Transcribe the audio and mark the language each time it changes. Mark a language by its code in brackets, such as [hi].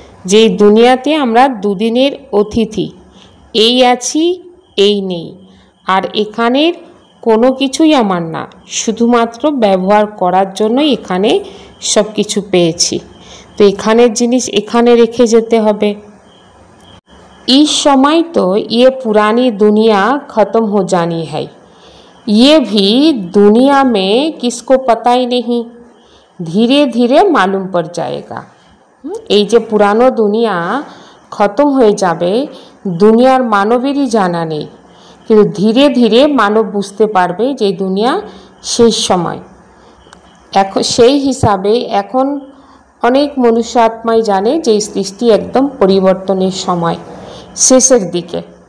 [bn] যে দুনিয়াতে আমরা দুদিনের অতিথি, এই আছি এই নেই, আর এখানের কোনো কিছুই আমার না, শুধুমাত্র ব্যবহার করার জন্যই এখানে সব কিছু পেয়েছি। তো এখানের জিনিস এখানে রেখে যেতে হবে। [hi] इस समय तो ये पुरानी दुनिया ख़त्म हो जानी है, ये भी दुनिया में किसको पता ही नहीं, धीरे धीरे मालूम पड़ जाएगा। [bn] এই যে পুরানো দুনিয়া খতম হয়ে যাবে, দুনিয়ার মানবেরই জানা নেই, কিন্তু ধীরে ধীরে মানব বুঝতে পারবে যে দুনিয়া শেষ সময়। এখন সেই হিসাবে এখন অনেক মনুষ্য আত্মাই জানে যে সৃষ্টি একদম পরিবর্তনের সময়, শেষের দিকে।